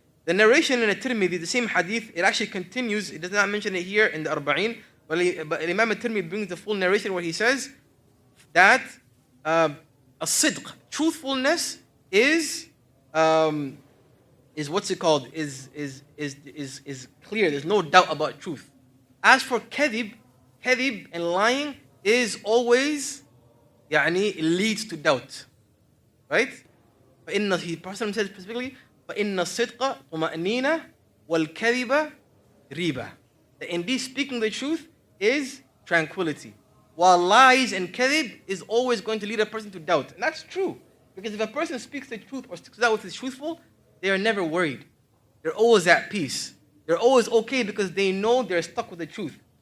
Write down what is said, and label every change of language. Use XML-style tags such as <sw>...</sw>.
<en>The narration in At-Tirmidhi, the same hadith, it actually continues. It does not mention it here in the Arba'in, but Imam At-Tirmidhi brings the full narration where he says that as-sidq, truthfulness is what's it called? Is clear. There's no doubt about truth. As for kadhib and lying is always it leads to doubt. Right?</en> <ar>The Prophet says specifically, فَإِنَّ الصِّدْقَ طُمَأْنِينَةٌ وَالْكَذِبَ رِيبَةٌ.</ar> <en>That indeed speaking the truth is tranquility, while lies and kadhib is always going to lead a person to doubt. And that's true. Because if a person speaks the truth or sticks out with his truthful, they are never worried. They're always at peace. They're always okay because they know they're stuck with the truth.</en>